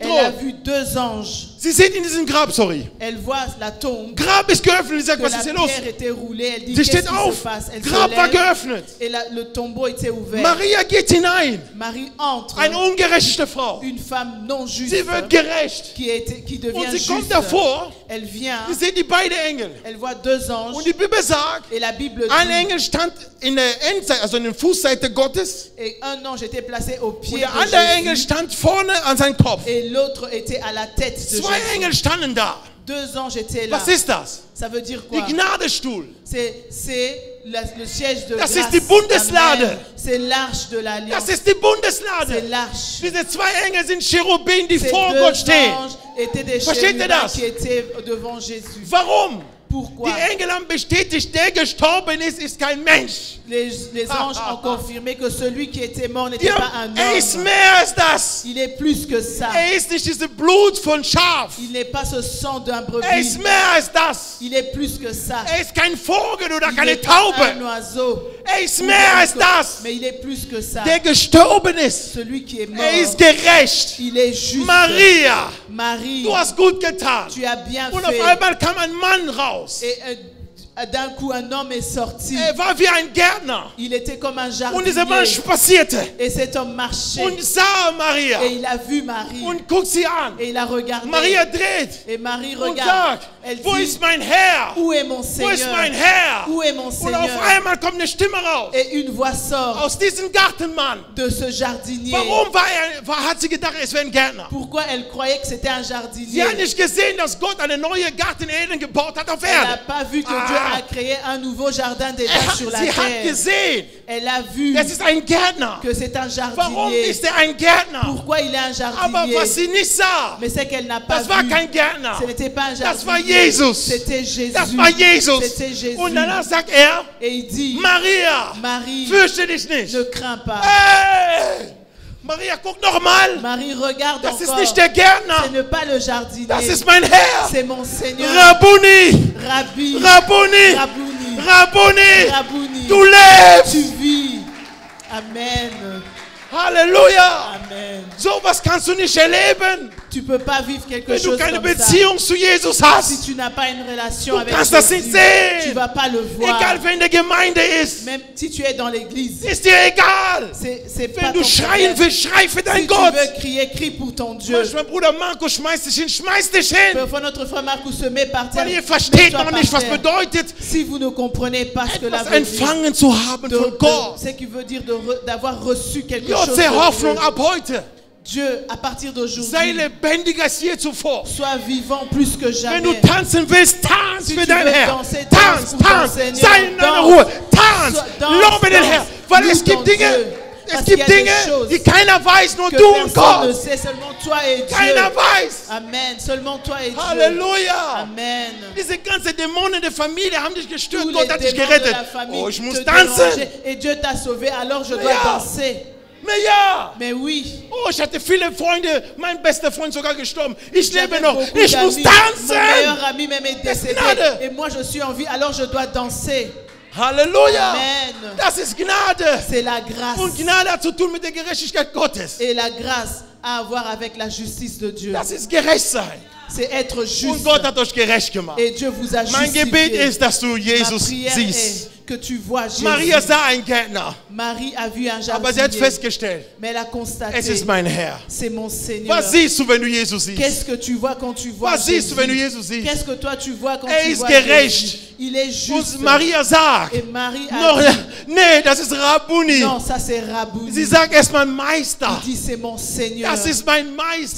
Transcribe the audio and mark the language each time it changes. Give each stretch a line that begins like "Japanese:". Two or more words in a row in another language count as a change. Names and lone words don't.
French: elle a
German: Thron.
French: vu deux anges.
German: Sie sieht in diesem Grab, sorry.
French: Elle voit la tombe,
German: Grab ist geöffnet. Sie sagt,
French: que
German: was
French: la
German: ist hier los?
French: pierre était roulée. Elle dit
German: Sie
French: qu'est-ce
German: steht
French: qui se
German: auf.
French: passe? Elle se
German: Grab war
French: lève
German: geöffnet.
French: et le tombeau était ouvert.
German: Maria geht hinein.
French: Marie entre,
German: Eine ungerechte Frau.
French: une femme non juste
German: Sie wird gerecht.
French: qui devient
German: Und sie kommt
French: juste.
German: davor.
French: Elle vient,
German: Sie sehen die beiden Engel.
French: elle voit deux anges
German: Und die Bibel sagt,
French: et la Bible
German: ein
French: dit
German: Engel stand in der Endseite, also in der Fußseite Gottes.
French: et un ange était placé au
German: Und
French: pied
German: der
French: de
German: andere Engel
French: Jésus
German: stand vorne an seinem Kopf.
French: et l'autre était à la tête de
German: Zwei
French: Jésus.
German: Engel standen da.
French: Deux anges étaient là.
German: Was ist das?
French: Ça veut dire
German: Die
French: quoi?
German: Gnadestuhl.
French: C'est le siège de
German: Das
French: grâce.
German: ist die Bundeslade.
French: Amen. C'est l'arche de l'alliance.
German: Das ist die
French: C'est
German: Bundeslade.
French: l'arche.
German: Diese zwei Engel sind Cherubim, die
French: Ces
German: vor
French: deux
German: Gott stehen.
French: anges étaient des
German: Versteht ihr
French: chérubins
German: das?
French: qui étaient devant Jésus.
German: Warum?
French: Pourquoi?
German: Die Engel haben bestätigt, der gestorben ist kein Mensch.
French: Les anges ont confirmé que celui qui était mort n'était
German: Die
French: pas
German: haben,
French: un
German: ist
French: homme.
German: mehr als das.
French: Il est plus que ça.
German: Ist nicht dieses Blut von Schaf.
French: Il n'est pas ce sang d'un
German: Ist
French: brebis.
German: mehr als das.
French: Il est plus que ça.
German: Ist kein Vogel oder
French: Il
German: keine
French: n'est pas un
German: Taube.
French: oiseau.
German: Ist mehr als das.
French: Mais il est plus que ça.
German: Der gestorben ist.
French: Celui qui est mort,
German: Ist gerecht.
French: il est juste.
German: Maria,
French: Marie,
German: du hast gut getan.
French: tu as bien
German: Und auf
French: fait.
German: einmal kam ein Mann raus.
French: Et d'un coup, un homme est sorti.
German: War wie ein Gärtner.
French: Il était comme un
German: Und dieser Mann
French: jardinier.
German: spazierte
French: Et cet homme marchait.
German: und sah Maria
French: Et il a vu Marie.
German: und guckt sie an.
French: Et il a regardé.
German: Maria dreht
French: Et Marie
German: und
French: regarde.
German: sagt,
French: Elle
German: wo
French: dit,
German: ist mein Herr?
French: où est mon
German: Wo ist
French: Seigneur?
German: mein Herr?
French: Où est mon
German: Und
French: Seigneur?
German: auf einmal kommt eine Stimme raus.
French: Et une voix sort
German: Aus diesem Gartenmann.
French: de ce jardinier.
German: Warum hat sie gedacht, es wäre ein Gärtner?
French: Pourquoi elle croyait que c'était un
German: Sie
French: jardinier?
German: hat nicht gesehen, dass Gott eine neue Garten Eden gebaut hat auf
French: Elle n'a
German: Erde.
French: pas vu que Dieu a créé un nouveau jardin d'Éden sur la
German: Sie hat
French: terre.
German: gesehen,
French: Elle a vu
German: es ist ein Gärtner.
French: que c'est un
German: Warum
French: jardinier.
German: ist er ein Gärtner?
French: Pourquoi il est un
German: Aber
French: jardinier?
German: was sie nicht sah,
French: Mais c'est qu'elle n'a pas
German: das war
French: vu.
German: kein Gärtner.
French: Ce n'était pas un
German: Das war
French: jardinier.
German: Jesus.
French: C'était Jésus.
German: Das war Jesus.
French: C'était Jésus.
German: Und danach sagt er,
French: Et il dit,
German: Maria,
French: Marie,
German: fürchte dich nicht.
French: ne crains pas.
German: Hey! Maria, guck nochmal.
French: Marie, regarde
German: Das ist
French: encore.
German: nicht der Gärtner.
French: Ce n'est pas le jardinier.
German: Das ist mein Herr.
French: C'est mon Seigneur.
German: Rabbuni,
French: Rabbi.
German: Rabbuni,
French: Rabouni.
German: Rabbuni.
French: Rabouni.
German: Du lebst.
French: Tu vis. Amen.
German: Halleluja.
French: Amen.
German: So was kannst du nicht erleben,
French: Tu peux pas vivre quelque
German: wenn du
French: chose
German: keine
French: comme ça.
German: Beziehung zu Jesus
French: Si
German: hast.
French: tu n'as pas une relation
German: Du
French: avec
German: kannst das nicht
French: Jésus,
German: sehen.
French: tu vas pas le voir.
German: Egal wer in der Gemeinde ist,
French: Même si tu es dans l'église,
German: ist dir egal.
French: c'est pas
German: Wenn
French: ton
German: du schreien
French: problème.
German: willst, schrei für
French: Si
German: deinen
French: tu
German: Gott.
French: veux crier, crie pour ton Dieu.
German: Manchmal Bruder Marco schmeißt dich hin, schmeiß dich hin.
French: Parfois notre frère Marcus se met par terre.
German: Weil ihr versteht
French: Mets-toi
German: noch
French: par
German: nicht, was
French: terre.
German: bedeutet,
French: Si vous ne comprenez pas ce que la
German: etwas
French: veut dire,
German: empfangen zu haben von Gott.
French: ce qui veut dire d'avoir reçu quelque chose
German: Gott
French: de
German: sei Hoffnung
French: Dieu.
German: ab heute.
French: Dieu, à partir
German: Sei
French: d'aujourd'hui,
German: lebendiger als je zuvor.
French: sois vivant plus que
German: Wenn du
French: jamais.
German: tanzen willst, tanz
French: Si
German: für
French: tu
German: deinen
French: veux
German: Herrn.
French: danser,
German: Tanz,
French: danse pour ton
German: tanz.
French: Seigneur.
German: Sei in deiner
French: Danse.
German: Ruhe. Tanz.
French: Danse,
German: Lobe den
French: danse.
German: Herrn. Weil
French: Loue
German: es gibt
French: ton
German: Dinge,
French: Dieu.
German: es
French: Parce qu'il y
German: gibt
French: a des
German: Dinge,
French: choses
German: die keiner weiß, nur
French: que
German: du und
French: personne ne
German: Gott.
French: sait, seulement toi et Dieu.
German: Keiner weiß.
French: Amen. Seulement toi et Dieu.
German: Halleluja.
French: Amen.
German: Diese ganze Dämonen der Familie haben dich gestört.
French: Tous
German: Gott
French: les
German: hat dich
French: démons de
German: gerettet.
French: la famille
German: Oh, ich muss
French: te
German: tanzen.
French: dérangeaient et Dieu t'a sauvé, alors je dois
German: Ja.
French: danser. Mais ja. Mais oui,
German: Oh, ich hatte viele Freunde. Mein bester Freund sogar gestorben. Ich lebe
French: j'avais
German: noch.
French: beaucoup
German: Ich muss
French: d'amis. Mon
German: tanzen.
French: meilleur ami même est décédé.
German: Gnade.
French: Et moi je suis en vie, alors je dois danser.
German: Halleluja.
French: Amen.
German: Das ist Gnade.
French: C'est la grâce.
German: Und Gnade hat zu tun mit der Gerechtigkeit Gottes.
French: Et la grâce a à voir avec la justice de Dieu.
German: Das ist Gerechtsein.
French: C'est être juste.
German: Und Gott hat euch gerecht gemacht.
French: Et Dieu vous a
German: Mein Gebet
French: justifié.
German: ist, dass du
French: Ma
German: Jesus
French: prière
German: siehst.
French: est que tu vois Jésus.
German: Maria sah einen Gärtner,
French: Marie a vu un
German: aber sie hat
French: jardinier,
German: festgestellt,
French: mais elle a constaté,
German: es ist mein Herr.
French: c'est mon Seigneur.
German: Was siehst du, wenn du Jesus siehst?
French: Qu'est-ce que tu vois quand tu vois
German: Was siehst
French: Jésus?
German: du, wenn du Jesus siehst?
French: Qu'est-ce que toi tu vois quand
German: Er
French: tu
German: ist
French: vois
German: gerecht.
French: Jésus? Il est juste.
German: Und Maria sagt,
French: Et Marie a
German: no,
French: dit,
German: nee, das ist Rabbuni.
French: non, ça c'est Rabouni.
German: Sie sagt erstmal Meister.
French: Il dit c'est mon Seigneur.
German: Das ist mein Meister.